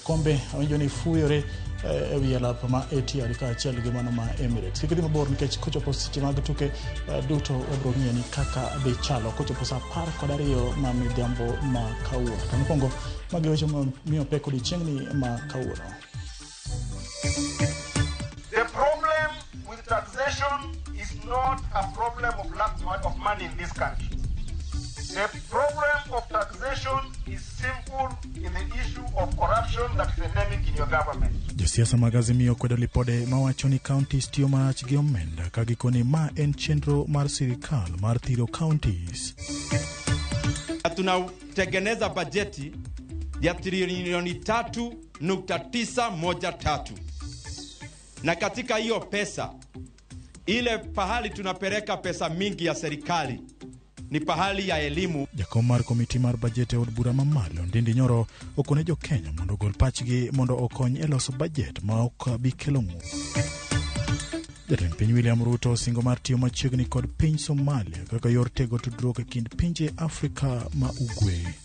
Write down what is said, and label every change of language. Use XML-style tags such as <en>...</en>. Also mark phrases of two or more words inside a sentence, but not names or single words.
<luo>Kombe awinjo ni fuyore e wi alap ma Etihad ka achiel gi mano ma Emirates. Kik dhi mabor nikech kochopo seche mag tuke duto wabiro ng'iyo ni kaka dhi chalo kochopo saa 12 ma midhiambo ma kawuono. To mokwongo magi weche ma miyo pek odiochieng'ni ma kawuono.</luo> <en>The problem with taxation is not a problem of lack of money in this country. The problem of taxation is simple in the issue of corruption that is endemic in your government.</en> <luo>Josiasa mag Azimio kwedo lipode mawacho ni counties tiyo marach gi omenda ka gikoni ma en chenro mar sirikal mar thiro counties.</luo> <sw>Tunatengeneza bajeti ya trilioni 3.913 na katika hiyo pesa ile pahali tunapeleka pesa mingi ya serikali ni pahali ya elimu.</sw> <luo>Jakom mar komiti mar bajet e od bura mamalo Ndindi Nyoro okone jo Kenya mondo gol pachgi mondo okony e loso bajet ma ok bi kelo ng'ur. Jatend piny William Ruto singo mar tiyo machiegni kod piny Somalia kaka yor tego tudruok e kind pinje Afrika ma ugwe.</luo>